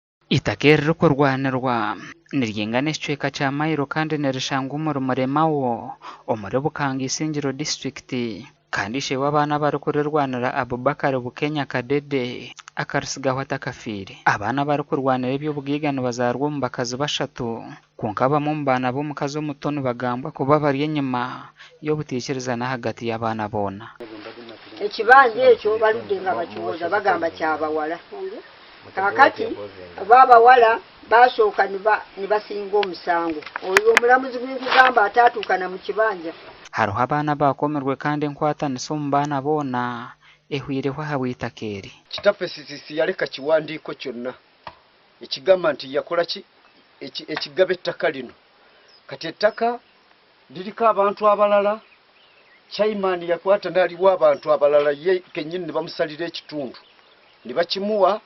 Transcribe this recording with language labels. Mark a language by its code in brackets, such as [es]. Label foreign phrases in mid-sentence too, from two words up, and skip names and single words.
[nyn] Itaka riri kurwanirwa niryingana ekicweka kya Mairo kandi nirishangwa omurimo omuri Bukanga Isingiro District kandi ishe w'abaana barikurirwanira Abubakar Bukenya Kadede akarisigaho atakafiire. Abaana barikurwanira eby'obugiiga nibazarwa omu bakazi bashatu kwonka bamwe omu baana b'omukazi omuto nibagambwa kuba bari enyuma y'obutiikiririzana hagati y'abaana boona. [lg] Ekibanja ekyo baludde nga bakiwoza bagamba kyabawala. Kakati abawala basooka nibasinga omusango. Oyo omulamuzi gw'ekugamba ataatuukana mu kibanja. [nyn] Hariho abaana bakomerwe kandi enkwatanisa omu baana boona ehwireho habw'itaka eri. [lg] Kitaffe sisisi yaleka kiwandiiko kyonna ekigamba nti yakola ki ekigaba ettaka lino. Kati ettaka liriko abantu abalala, Chairman yakwata n'aliwo abantu abalala ye kennyini ne bamusalira ekitundu ne bakimuwa.